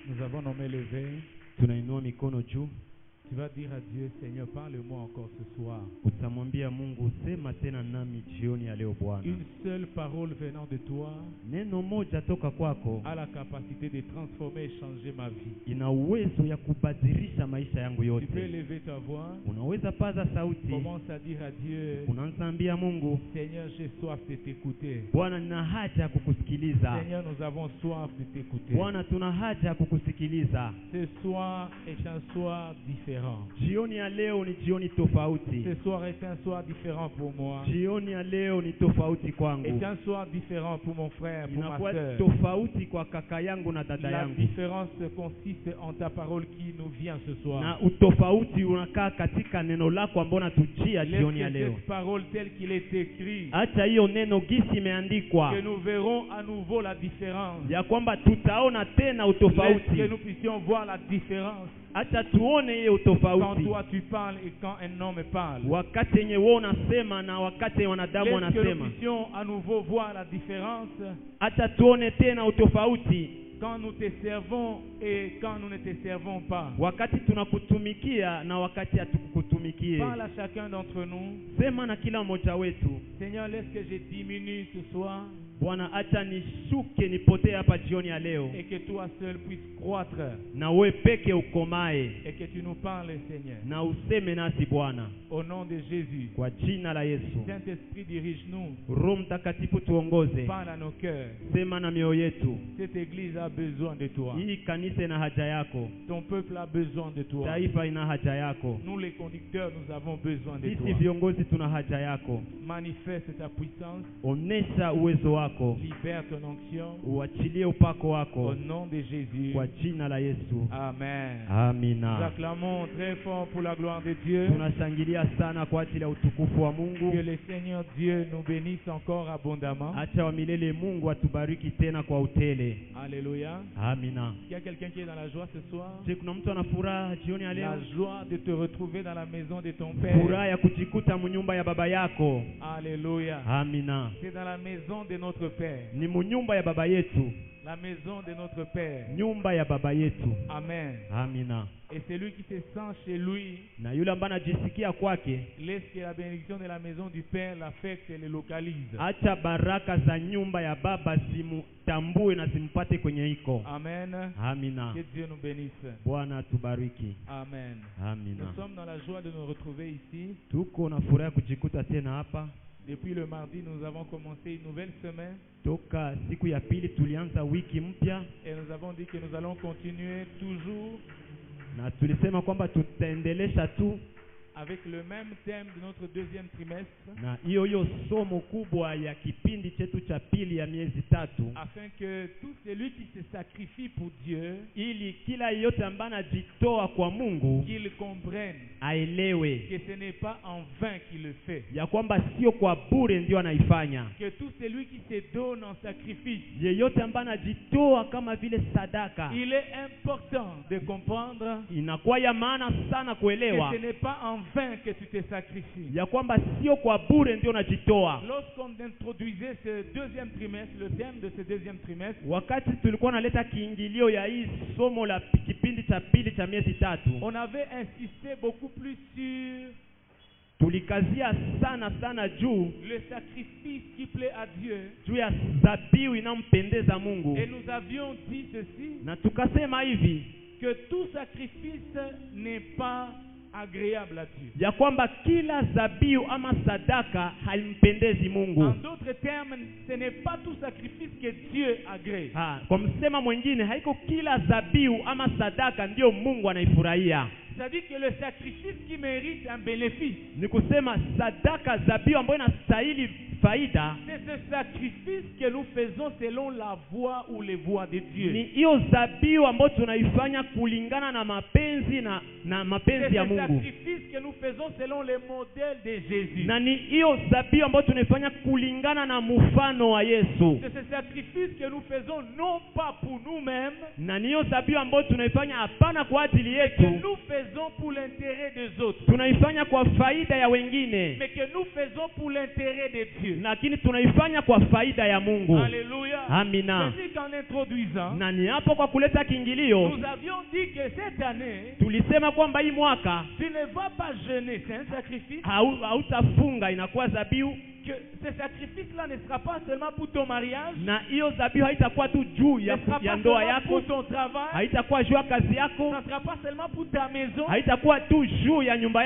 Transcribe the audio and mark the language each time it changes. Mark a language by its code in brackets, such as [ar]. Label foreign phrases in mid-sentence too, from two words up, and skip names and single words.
[fr] avons nos mains levées. [sw] Tunainua mikono juu. [fr] Tu vas dire à Dieu, Seigneur, parle-moi encore ce soir. [sw] Utamwambia Mungu, sema tena nami jioni ya leo Bwana. [fr] Une seule parole venant de toi [sw] Neno moja toka kwako [fr] a la capacité de transformer et changer ma vie. [sw] ina uwezo ya kubadilisha maisha yangu [fr] Tu peux [sw] yote. [fr] lever ta voix. [sw] Unaweza paza sauti. [fr] Commence à dire à Dieu, [sw] Unaanza ambia Mungu, [fr] Seigneur, j'ai soif de t'écouter. [sw] Bwana nina haja ya kukusikiliza. [fr] Seigneur, nous avons soif de t'écouter. [sw] Bwana tuna haja ya kukusikiliza. [fr] Ce soir est un soir différent. [sw] Jioni ya leo ni jioni tofauti. [fr] Ce soir est un soir différent pour moi. [sw] Jioni ya leo ni tofauti kwangu. [fr] Est un soir différent pour mon frère, pour ma [sw] Inakuwa [fr] soeur. [sw] tofauti kwa kaka yangu na dada [fr] La [sw] yangu. [fr] différence consiste en ta parole qui nous vient ce soir. [sw] Na utofauti unakaa katika neno lako ambalo natujia jioni ya [fr] Laisse [sw] leo. [fr] cette parole telle qu'il est écrit, [sw] Acha hiyo neno gisi imeandikwa [fr] que nous verrons à nouveau la différence. [sw] ya kwamba tutaona tena [fr] Laisse que [sw] utofauti. [fr] nous puissions voir la différence [sw] Acha tuone hiyo [fr] quand [sw] utofauti. [fr] toi tu parles et quand un homme parle. [sw] Wakati yenye wewe unasema na wakati wanadamu [fr] Laisse que nous [sw] wanasema. [fr] puissions à nouveau voir la différence [sw] Acha tuone tena utofauti. [fr] quand nous te servons et quand nous ne te servons pas. [sw] Wakati tunakutumikia na wakati hatukukutumikie. [fr] Parle à chacun d'entre nous. [sw] Sema na kila mmoja wetu. [fr] Seigneur, laisse que je diminue ce soir [sw] Bwana, acha nishuke nipotee hapa jioni ya leo. [fr] et que toi seul puisses croître [sw] Na wewe peke ukomae. [fr] et que tu nous parles, Seigneur. [sw] Na useme nasi Bwana. [fr] Au nom de Jésus. [sw] Kwa jina la Yesu. [fr] Saint-Esprit, dirige-nous. [sw] Roho Mtakatifu tuongoze. [fr] Parle à nos cœurs. [sw] Sema na mioyo yetu. [fr] Cette église a besoin de toi. [sw] Hii kanisa ina haja yako. [fr] Ton peuple a besoin de toi. [sw] Taifa ina haja yako. [fr] Nous les conducteurs, nous avons besoin de [sw] Sisi [fr] toi. [sw] viongozi tuna haja yako. [fr] Manifeste ta puissance. [sw] Onesha uwezo wako. [fr] Libère ton onction. [sw] Uachilie upako [fr] Au [sw] wako. [fr] nom de Jésus. [sw] Kwa jina la Yesu. [fr] Amen. Nous [sw] Amina. [fr] acclamons très fort pour la gloire de Dieu. [sw] Tunashangilia sana kwa ajili ya utukufu wa [fr] Que [sw] Mungu. [fr] le Seigneur Dieu nous bénisse encore abondamment. [sw] Acha wa milele Mungu atubariki tena kwa utele. [fr] Alléluia. [sw] Amina. [fr] Il y a quelqu'un qui est dans la joie ce soir. [sw] Je, kuna mtu ana furaha jioni ya [fr] La [sw] leo? [fr] joie de te retrouver dans la maison de ton Père. [sw] Furaha ya kujikuta mnyumba ya baba yako. [fr] Alléluia. [sw] Amina. [fr] C'est dans la maison de notre Père. [sw] Ni mnyumba ya baba yetu. [fr] La maison de notre Père. [sw] Nyumba ya baba yetu. [fr] Amen. [sw] Amina. [fr] Et celui qui se sent chez lui, [sw] Na yule ambaye anajisikia kwake, [fr] laisse que la bénédiction de la maison du Père l'affecte et le localise. [sw] acha baraka za nyumba ya baba zimtambue na zimpate kwenye iko. [fr] Amen. [sw] Amina. [fr] Que Dieu nous bénisse. [sw] Bwana atubariki. [fr] Amen. [sw] Amina. [fr] Nous sommes dans la joie de nous retrouver ici. [sw] Tuko na furaha ya kujikuta tena hapa. [fr] Depuis le mardi, nous avons commencé une nouvelle semaine [sw] Toka siku ya pili tulianza wiki mpya [fr] et nous avons dit que nous allons continuer toujours [sw] na tulisema kwamba tutaendelesha tu [fr] avec le même thème de notre deuxième trimestre, [sw] na hiyo somo kubwa ya kipindi chetu cha pili ya miezi tatu, [fr] afin que tout celui qui se sacrifie pour Dieu, [sw] ili kila yeyote ambaye anajitoa kwa Mungu [fr] qu'il comprenne [sw] aelewe [fr] que ce n'est pas en vain qu'il le fait. [sw] ya kwamba sio kwa bure ndio anaifanya. [fr] Que tout celui qui se donne en sacrifice, [sw] Yeyote ambaye anajitoa kama vile sadaka, [fr] il est important de comprendre [sw] inakuwa ya maana sana [fr] que [sw] kuelewa [fr] ce n'est pas en vain que tu te sacrifies. [sw] ya kwamba sio kwa bure ndio unajitoa. [fr] Lorsqu'on introduisait ce deuxième trimestre, le thème de ce deuxième trimestre, [sw] Wakati tulikuwa naleta kiingilio ya hii somo la kipindi cha pili cha miezi tatu, [fr] on avait insisté beaucoup plus sur [sw] tulikazia sana juu [fr] le sacrifice qui plaît à Dieu. [sw] juu ya dhabihu inampendeza Mungu. [fr] Et nous avions dit ceci, [sw] Na tukasema hivi [fr] que tout sacrifice n'est pas agréable à Dieu. [sw] ya kwamba kila dhabihu ama sadaka halimpendezi Mungu. [fr] En d'autres termes, ce n'est pas tout sacrifice que Dieu agrée. [sw] Kwa msema mwingine, haiko kila dhabihu ama sadaka ndio Mungu anaifurahia. [fr] C'est-à-dire que le sacrifice qui mérite un bénéfice, [sw] Ni kusema sadaka, dhabihu ambayo inastahili faida, [fr] c'est ce sacrifice que nous faisons selon la voie ou les voies de Dieu. [sw] ni hiyo dhabihu ambayo tunaifanya kulingana na mapenzi na mapenzi [fr] C'est [sw] ya [fr] ce [sw] Mungu. [fr] sacrifice que nous faisons selon les modèles de Jésus. [sw] Na ni hiyo dhabihu ambayo tunaifanya kulingana na mfano wa Yesu. [fr] C'est ce sacrifice que nous faisons non pas pour nous-mêmes, [sw] Na ni hiyo dhabihu ambayo tunaifanya hapana kwa ajili [fr] que [sw] yetu, [fr] nous faisons pour l'intérêt des autres, [sw] tunaifanya kwa faida ya wengine, [fr] mais que nous faisons pour l'intérêt de Dieu. Dieu. [sw] lakini tunaifanya kwa faida ya Mungu. [fr] Alléluia. [sw] Amina. [fr] C'est qu'en introduisant, [sw] Na ni hapo kwa kuleta kiingilio [fr] nous avions dit que cette année, [sw] tulisema kwamba hii mwaka [fr] tu ne vas pas jeûner, c'est un sacrifice. [sw] hautafunga, inakuwa dhabihu, [fr] Que ce sacrifice-là ne sera pas seulement pour ton mariage, [sw] na hiyo dhabihu haitakuwa tu juu [fr] ne [sw] ya [fr] sera pas [sw] ndoa [fr] seulement [sw] yako, [fr] pour ton travail, [sw] haitakuwa juu ya kazi yako, [fr] ça ne sera pas seulement pour ta maison, [sw] haitakuwa tu juu ya nyumba